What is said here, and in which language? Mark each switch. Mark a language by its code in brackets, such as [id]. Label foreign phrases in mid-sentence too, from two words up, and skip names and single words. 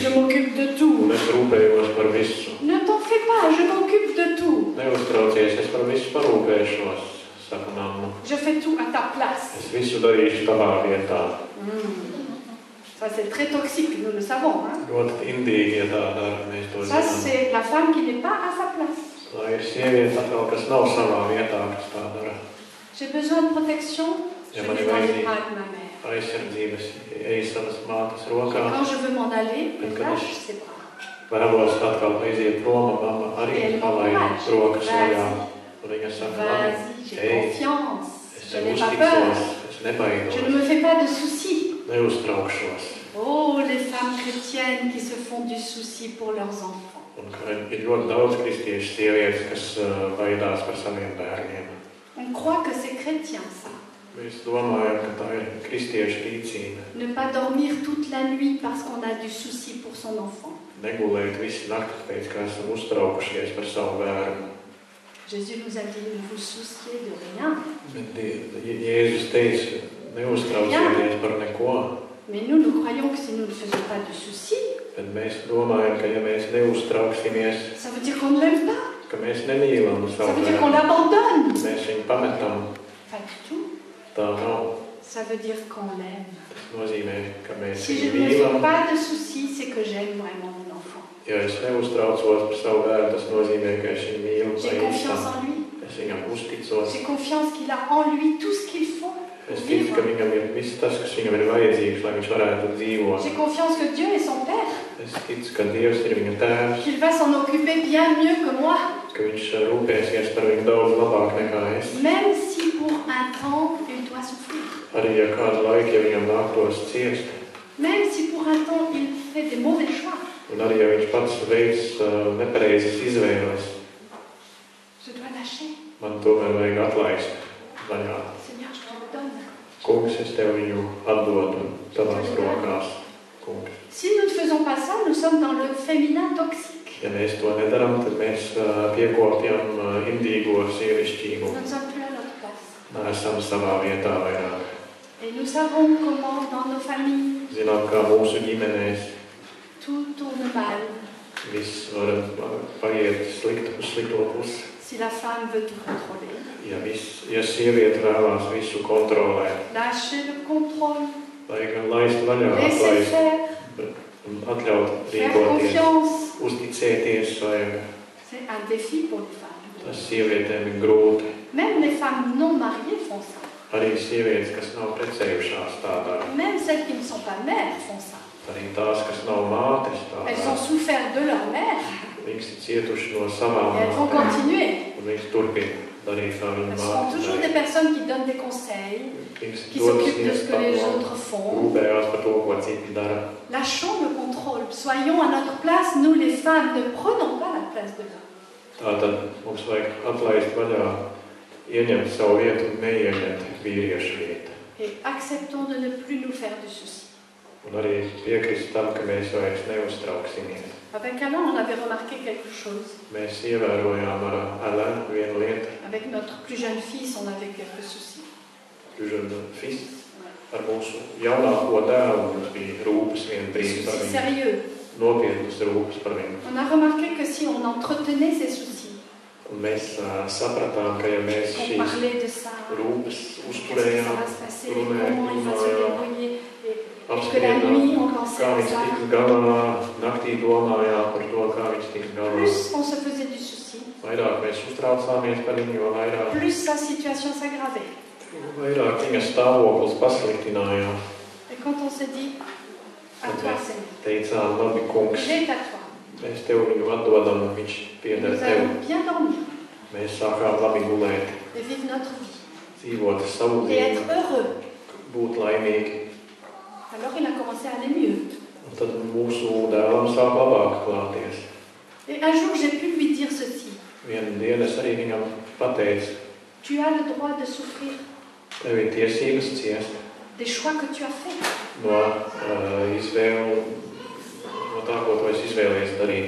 [fr] Je m'occupe de [lv] Un [fr] tout. [lv] es rūpējos par visu. [fr] Ne t'en fais pas, je m'occupe de tout. [lv] Neuztraucies, es par visu parūpēšos, saka mamma. [fr] Je fais tout à ta place. [lv] Es visu darīšu tavā vietā. [fr] Ça, c'est très toxique, nous le savons. Hein? [lv] Ļoti indīgi, ja tā dara, mēs to [fr] Ça, [lv] zinām. [fr] c'est la femme qui n'est pas à sa place. [lv] Tā ir sieviete atkal, kas nav savā vietā, kas tā dara. [fr] J'ai besoin de protection, je [lv] Ja, [fr] vais [lv] man ir [fr] dans les [lv] vajadzīgi [fr] bras de ma mère. [lv] aizsardzības, ej savas mātes [fr] Et [lv] rokā. [fr] quand je veux m'en aller, elle Quand lâche ses bras. [lv] Vēlos atkal aiziet prom, mamma arī palaid rokas vaļā. Un viņa saka, labi, [fr] Vas-y, j'ai [lv] ej, [fr] confiance. [lv] es [fr] Je [lv] tev [fr] n'ai pas [lv] uzticos, [fr] peur. [lv] es nebaidos, [fr] Je ne me fais pas de soucis. [lv] neuztraukšos. [fr] Oh, les femmes chrétiennes qui se font du souci pour leurs enfants. [lv] Un ka ir ļoti daudz kristiešu sievietes, kas baidās par saviem bērniem. [fr] On croit que c'est chrétien, ça. [lv] Mēs domājam, ka tā ir kristiešu rīcība. [fr] Ne pas dormir toute la nuit parce qu'on a du souci pour son enfant. [lv] Negulēt visu nakti, pēc kā esam uztraukušies par savu bērnu. [fr] Jésus nous a dit, ne vous souciez de rien. [lv] Bet Jēzus teica, neuztraucieties par neko. [fr] Mais nous croyons que si nous ne faisons pas de soucis, [lv] Bet mēs domājam, ka ja mēs neuztrauksimies, [fr] ça veut dire qu'on ne l'aime pas. [lv] ka mēs nemīlam [fr] Ça [lv] savu [fr] veut dire qu'on [lv] bērnu, [fr] l'abandonne. [lv] mēs viņu pametam. [fr] Pas du tout. [lv] Tā nav. [fr] Ça veut dire qu'on l'aime. [lv] Tas nozīmē, ka mēs [fr] Si je [lv] viņu [fr] ne fais [lv] mīlam. [fr] pas de soucis, c'est que j'aime vraiment mon enfant. [lv] Ja es neuztraucos par savu bērnu, tas nozīmē, ka es viņu mīlu. [fr] J'ai confiance en lui. [lv] Es viņam uzticos. [fr] J'ai confiance qu'il a en lui tout ce qu'il faut pour [lv] Es ticu, ka [fr] vivre. [lv] viņam ir viss tas, kas viņam ir vajadzīgs, lai viņš varētu dzīvot. [fr] J'ai confiance que Dieu est son Père, [lv] Es ticu, ka Dievs ir viņa tēvs, [fr] qu'il va s'en occuper bien mieux que moi. [lv] ka viņš rūpēsies par viņu daudz labāk nekā es. [fr] Même si pour un temps, il doit souffrir. [lv] Arī ja kādu laiku, ja viņam nāktos ciest, [fr] Même si pour un temps, il fait des mauvais choix. [lv] un arī ja viņš pats veids nepareizas izvēles, [fr] Je dois lâcher. [lv] man tomēr vajag atlaist vaļā. [fr] Seigneur, je te le donne. [lv] Kungs, es tev viņu atdodu tavās rokās. Kungs. [fr] Si nous ne faisons pas ça, nous sommes dans le féminin toxique. [lv] Ja mēs to nedaram, tad mēs piekopjam indīgo sievišķību. [fr] Nous ne sommes plus à notre place. [lv] Esam savā vietā vairāk. [fr] Et nous savons comment, dans nos familles, [lv] Zinām, kā mūsu ģimenēs [fr] tout tourne mal. [lv] viss var paiet uz slikto pusi. [fr] Si la femme veut tout contrôler. [lv] Ja sieviete vēlās visu kontrolēt, [fr] Lâcher le contrôle. [lv] lai gan laist vaļā, [fr] Laisser [lv] atlaist [fr] faire. [lv] un atļaut [fr] Faire [lv] rīkoties, [fr] confiance. [lv] uzticēties vajag. [fr] C'est un défi pour les femmes. [lv] Tas sievietēm ir grūti. [fr] Même les femmes non mariées font ça. [lv] Arī sievietes, kas nav precējušās tādā. [fr] Même celles qui ne sont pas mères font ça. [lv] Arī tās, kas nav mātes [fr] Elles [lv] tādā. [fr] ont souffert de leur mère [lv] Viņas ir cietuši no savām [fr] et elles vont [lv] mātēm. [fr] continuer. [lv] Un viņas turpina darīt kā viņa [fr] Elles seront toujours [lv] māte. [fr] des personnes qui donnent des conseils, [lv] Viņas [fr] qui [lv] dodas [fr] s'occupent de [lv] sniegt [fr] ce que les [lv] padomu, [fr] autres font. [lv] rūpējās par to, ko citi dara. [fr] Lâchons le contrôle. Soyons à notre place, nous les femmes. Ne prenons pas la place de l'homme. [lv] Tātad mums vajag atlaist vaļā, ieņemt savu vietu un neieņemt vīriešu vietu. [fr] Et acceptons de ne plus nous faire de soucis. [lv] Un arī piekrist tam, ka mēs vairs neuztrauksimies. [fr] Avec Alain, on avait remarqué quelque chose. [lv] Mēs ievērojām ar Alain vienu lietu, [fr] Avec notre plus jeune fils, on avait quelques soucis. Fils. [lv] Ar mūsu jaunāko dēlu mums bija rūpes vienu [fr] Des [lv] brīdi par [fr] soucis [lv] viņu. [fr] sérieux. [lv] Nopietnas rūpes par viņu. [fr] On a remarqué que si on entretenait ces soucis, [lv] Un mēs sapratām, ka ja mēs [fr] qu'on [lv] šīs [fr] parlait de ça, [lv] rūpes [fr] qu'est-ce que ça [lv] uzturējām, [fr] va se passer, [lv] runājām, [fr] comment il va se débrouiller, et que la [lv] apspriedām, [fr] nuit on pensait [lv] kā [fr] à [lv] viņš [fr] ça. [lv] tiks galā, naktī domājām par to, kā viņš tiks galā. [fr] Plus on se faisait du souci, [lv] Vairāk mēs uztraucāmies par viņu, jo [fr] plus sa situation s'aggravait. [lv] vairāk viņa stāvoklis pasliktinājās. [fr] Et quand on se dit, à toi Seigneur, [lv] Teicām, labi, kungs, [fr] il est à toi, [lv] mēs tev viņu atdodam, viņš pieder [fr] nous [lv] tev. [fr] allons bien dormir [lv] Mēs sākām labi gulēt, [fr] et vivre notre vie [lv] dzīvot savu [fr] et être [lv] dzīvi, [fr] heureux. [lv] būt laimīgi. [fr] Alors il a commencé à aller mieux. [lv] Un tad mūsu dēlam sāk labāk klāties. [fr] Et un jour j'ai pu lui dire ceci, [lv] Vienu dienu es arī viņam pateicu, [fr] tu as le droit de souffrir [lv] tev ir tiesības ciest [fr] des choix que tu as faits. [lv] no izvēlu, no tā, ko tu esi izvēlējies darīt.